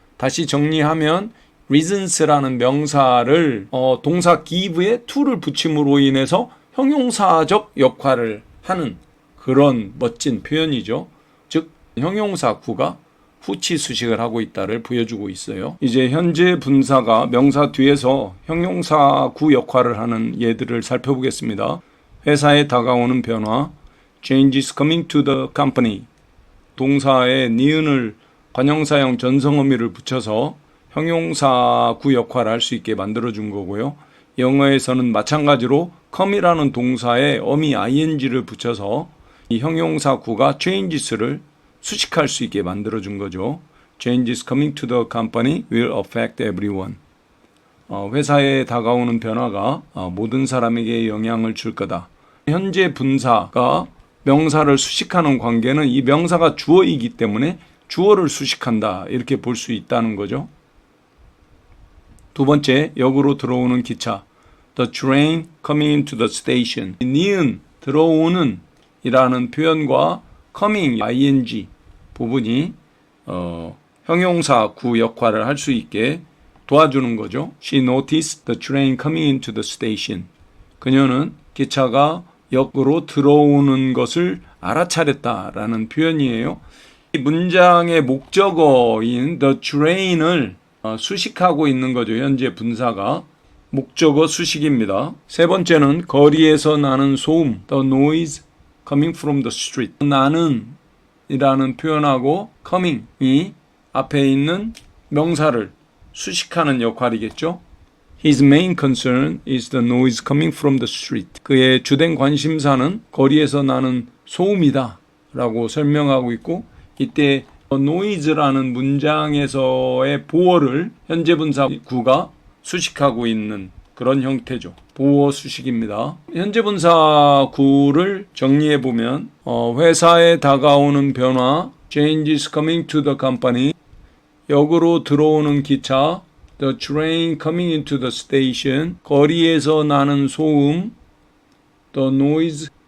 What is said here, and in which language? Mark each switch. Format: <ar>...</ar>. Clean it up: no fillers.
<ko>다시 정리하면 reasons라는 명사를 동사 give에 to를 붙임으로 인해서 형용사적 역할을 하는 그런 멋진 표현이죠. 즉 형용사 구가 후치 수식을 하고 있다를 보여주고 있어요. 이제 현재 분사가 명사 뒤에서 형용사 구 역할을 하는 예들을 살펴보겠습니다. 회사에 다가오는 변화,</ko> <en>change is coming to the company.</en> <ko>동사에 니은을 관형사형 전성어미를 붙여서 형용사 구 역할을 할 수 있게 만들어준 거고요. 영어에서는 마찬가지로 come이라는 동사에 어미 ing를 붙여서 이 형용사 구가 changes를 수식할 수 있게 만들어준 거죠.</ko> <en>Changes coming to the company will affect everyone.</en> <ko>회사에 다가오는 변화가 모든 사람에게 영향을 줄 거다. 현재 분사가 명사를 수식하는 관계는 이 명사가 주어이기 때문에 주어를 수식한다 이렇게 볼 수 있다는 거죠. 두 번째, 역으로 들어오는 기차.</ko> <en>The train coming into the station.</en> <ko>니은 들어오는 이라는 표현과 coming ing 부분이 형용사 구 역할을 할 수 있게 도와주는 거죠.</ko> <en>She noticed the train coming into the station.</en> <ko>그녀는 기차가 역으로 들어오는 것을 알아차렸다라는 표현이에요. 이 문장의 목적어인 the train을 수식하고 있는 거죠. 현재 분사가 목적어 수식입니다. 세 번째는 거리에서 나는 소음,</ko> <en>the noise coming from the street.</en> <ko>나는 이라는 표현하고 coming이 앞에 있는 명사를 수식하는 역할이겠죠.</ko> <en>His main concern is the noise coming from the street.</en> <ko>그의 주된 관심사는 거리에서 나는 소음이다 라고 설명하고 있고 이때 noise라는 문장에서의 보어를 현재 분사 구가 수식하고 있는 그런 형태죠. 보어 수식입니다. 현재 분사 구를 정리해 보면 회사에 다가오는 변화,</ko> <en>changes coming to the company,</en> <ko>역으로 들어오는 기차,</ko> <en>the train coming into the station,</en> <ko>거리에서 나는 소음,</ko> <en>the noise</en>